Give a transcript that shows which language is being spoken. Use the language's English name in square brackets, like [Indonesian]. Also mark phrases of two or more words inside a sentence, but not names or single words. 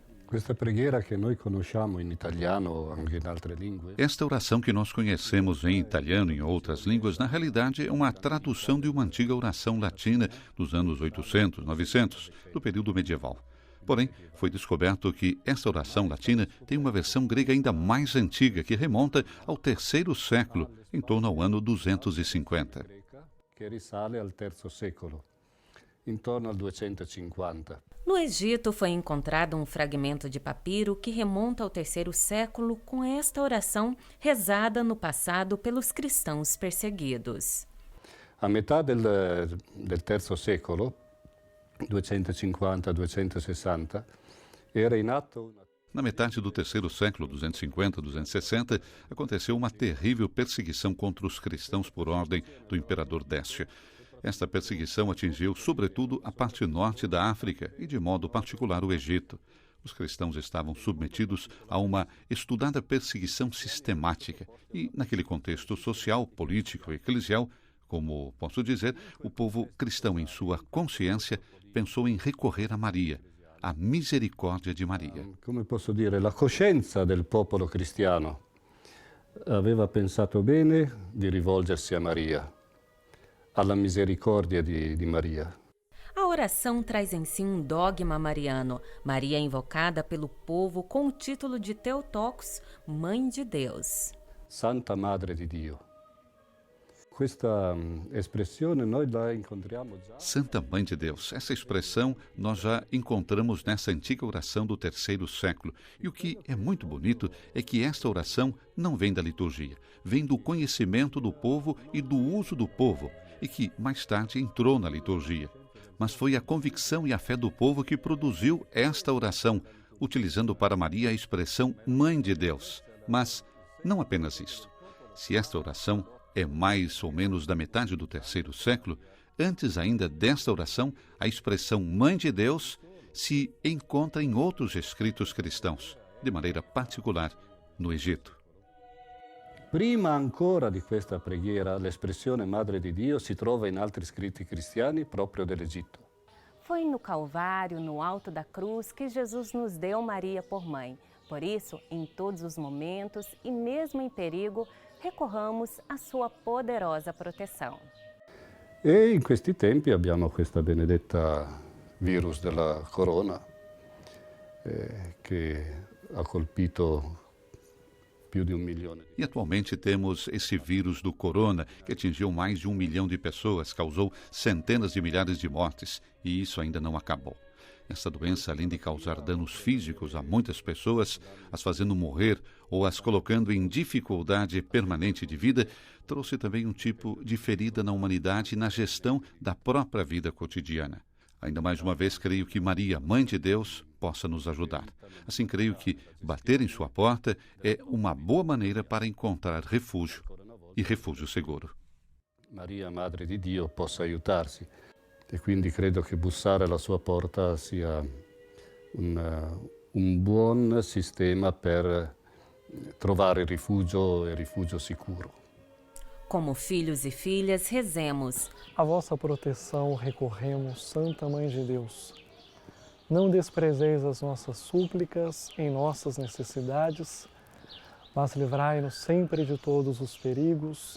[Portuguese] Esta oração que nós conhecemos em italiano e em outras línguas, na realidade é uma tradução de uma antiga oração latina dos anos 800, 900, do período medieval. Porém, foi descoberto que esta oração latina tem uma versão grega ainda mais antiga, que remonta ao terceiro século, em torno ao ano 250. [Italian] Que risale al terzo secolo, [Portuguese] em torno [Italian] al 250. [Portuguese] No Egito foi encontrado um fragmento de papiro que remonta ao terceiro século com esta oração rezada no passado pelos cristãos perseguidos. [Italian] A metade del terzo secolo, 250-260, era in atto. [Portuguese] Na metade do terceiro século, 250-260, aconteceu uma terrível perseguição contra os cristãos por ordem do imperador Décio. Esta perseguição atingiu, sobretudo, a parte norte da África e, de modo particular, o Egito. Os cristãos estavam submetidos a uma estudada perseguição sistemática e, naquele contexto social, político e eclesial, como posso dizer, o povo cristão, em sua consciência, pensou em recorrer a Maria, a misericórdia de Maria. [Italian] Come posso dire, la coscienza del popolo cristiano aveva pensato bene di rivolgersi a Maria, alla misericordia di Maria. [Portuguese] A oração traz em si um dogma mariano. Maria é invocada pelo povo com o título de Theotokos, Mãe de Deus. [Italian] Santa Madre di Dio. Questa espressione noi la incontriamo già. [Portuguese] Santa Mãe de Deus, essa expressão nós já encontramos nessa antiga oração do terceiro século. E o que é muito bonito é que esta oração não vem da liturgia, vem do conhecimento do povo e do uso do povo, e que mais tarde entrou na liturgia. Mas foi a convicção e a fé do povo que produziu esta oração, utilizando para Maria a expressão Mãe de Deus. Mas não apenas isso. Se esta oração é mais ou menos da metade do terceiro século, antes ainda desta oração, a expressão Mãe de Deus se encontra em outros escritos cristãos, de maneira particular no Egito. [Italian] Prima ancora di questa preghiera, l'espressione Madre di Dio si trova in altri scritti cristiani proprio dell'Egitto. [Portuguese] Foi no Calvário, no alto da cruz, que Jesus nos deu Maria por mãe. Por isso, em todos os momentos e mesmo em perigo, recorramos à sua poderosa proteção. [Italian] E in questi tempi abbiamo questa benedetta virus della corona che ha colpito più di 1 milione. [Portuguese] E atualmente temos esse vírus do corona, que atingiu mais de 1 milhão de pessoas, causou centenas de milhares de mortes, e isso ainda não acabou. Essa doença, além de causar danos físicos a muitas pessoas, as fazendo morrer ou as colocando em dificuldade permanente de vida, trouxe também um tipo de ferida na humanidade e na gestão da própria vida cotidiana. Ainda mais uma vez, creio que Maria, Mãe de Deus, possa nos ajudar. Assim, creio que bater em sua porta é uma boa maneira para encontrar refúgio, e refúgio seguro. [Italian] Maria, Madre di Dio, possa aiutarsi. E quindi credo che bussare alla sua porta sia un buon sistema per trovare rifugio e rifugio sicuro. [Portuguese] Como filhos e filhas, rezemos. A vossa proteção recorremos, Santa Mãe de Deus. Não desprezeis as nossas súplicas em nossas necessidades, mas livrai-nos sempre de todos os perigos.